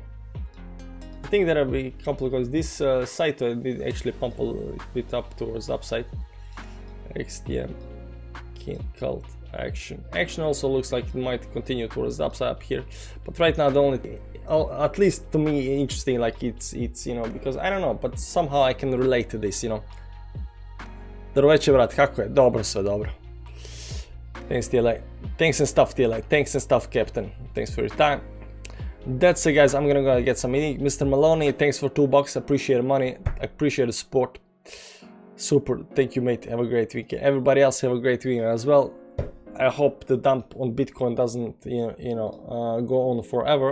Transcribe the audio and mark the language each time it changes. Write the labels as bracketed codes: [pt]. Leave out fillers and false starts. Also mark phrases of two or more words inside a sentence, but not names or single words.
[en] I think there will be a couple of because this site did actually pump a little bit up towards the upside. XTM, King, Cult, Action also looks like it might continue towards the upside up here, but right now the only thing, at least to me, interesting, like it's because I don't know, but somehow I can relate to this, [sr] Drveće brat, kako je? Dobro, sve dobro. [en] Thanks TLA, thanks and stuff TLA, thanks and stuff Captain, thanks for your time. That's it guys, I'm gonna go get some eating. Mr. Maloney, thanks for $2, appreciate the money, appreciate the support. Super, thank you, mate. Have a great weekend. Everybody else have a great weekend as well. I hope the dump on Bitcoin doesn't go on forever.